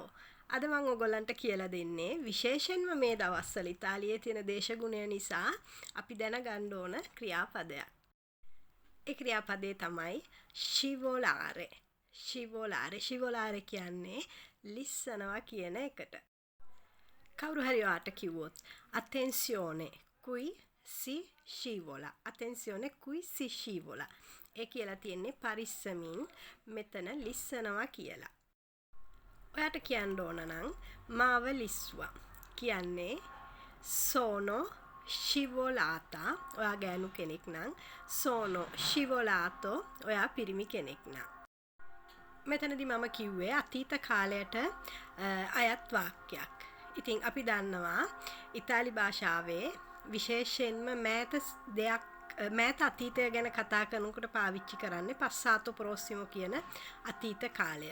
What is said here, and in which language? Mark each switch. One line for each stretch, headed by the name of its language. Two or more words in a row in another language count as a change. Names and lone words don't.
Sinhala: අද මම ඔයගොල්ලන්ට කියලා දෙන්නේ විශේෂයෙන්ම මේ දවස්වල ඉතාලියේ තියෙන දේශගුණය නිසා අපි දැනගන්න ඕන ක්‍රියාපදයක්. ඒ ක්‍රියාපදේ තමයි scivolare. Scivolare කියන්නේ ලිස්සනවා කියන එකට. කවුරු හරි ඔයාට කිව්වොත්
Italian: attenzione qui si scivola. Attenzione qui si scivola.
Sinhala: ඒ කියලා තියෙන්නේ පරිස්සමින් මෙතන ලිස්සනවා කියලා. ඔයාට කියන්න ඕන නම් මාව ලිස්සුවා කියන්නේ
Italian: sono scivolata.
Sinhala: ඔයා ගෑනු කෙනෙක් නම්
Italian: sono scivolato.
Sinhala: ඔයා පිරිමි කෙනෙක් නම්. මෙතනදී මම කිව්වේ අතීත කාලයට අයත් වාක්‍යයක්. ඉතින් අපි දන්නවා ඉතාලි භාෂාවේ විශේෂයෙන්ම මෑත අතීතය ගැන කතා කරනකොට පාවිච්චි කරන්නේ
Italian: passato prossimo
Sinhala: කියන අතීත කාලය.